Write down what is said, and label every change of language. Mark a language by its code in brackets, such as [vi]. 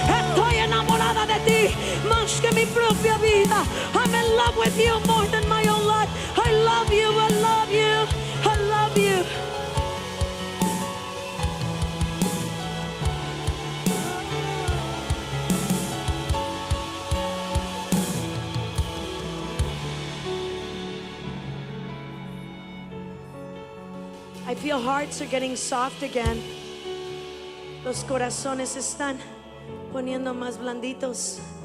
[es] Estoy enamorada de ti más que mi propia vida. [en] I'm in love with you more than my own life. I love you, I love you, I love you. I feel hearts are getting soft again. [es] Los corazones se están poniendo más blanditos.